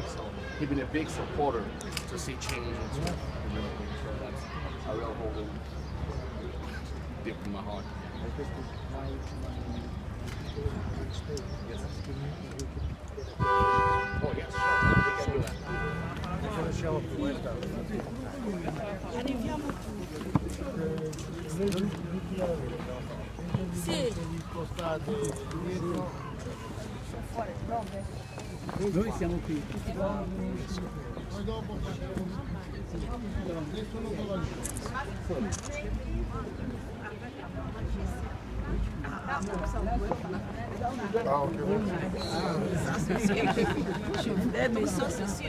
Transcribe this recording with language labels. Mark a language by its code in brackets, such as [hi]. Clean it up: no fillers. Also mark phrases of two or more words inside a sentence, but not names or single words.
[en] So he's been a big supporter to see change and stuff. So that's a real hold deep in my heart. Oh yes, sure. We can do that. [it] Sì. Noi siamo qui. [fr] Mais ça c'est sûr.